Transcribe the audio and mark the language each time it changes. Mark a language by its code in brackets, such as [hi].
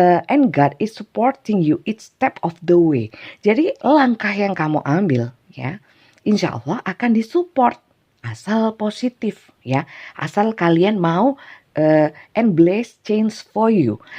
[en] And God is supporting you each step of the way. [id] Jadi langkah yang kamu ambil, ya, insya Allah akan disupport asal positif, ya. Asal kalian mau [en] and bless change for you.